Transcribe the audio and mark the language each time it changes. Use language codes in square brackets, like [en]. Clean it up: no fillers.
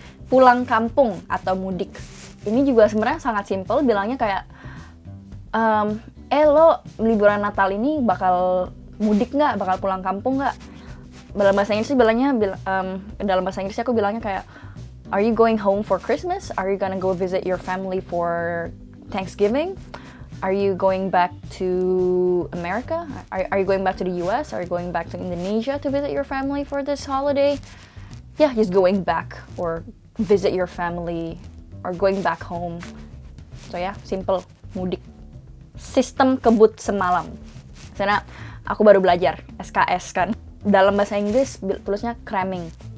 [id] Pulang kampung atau mudik. Ini juga sebenarnya sangat simple, bilangnya kayak, lo liburan Natal ini bakal mudik nggak? Bakal pulang kampung nggak? Dalam bahasa Inggris dalam bahasa Inggris aku bilangnya kayak, [en] are you going home for Christmas? Are you gonna go visit your family for Thanksgiving? Are you going back to America? Are you going back to the US? Are you going back to Indonesia to visit your family for this holiday? Yeah, just going back or visit your family or going back home. So yeah, simple, [id] mudik. Sistem kebut semalam. Karena aku baru belajar SKS kan. Dalam bahasa Inggris tulisnya cramming.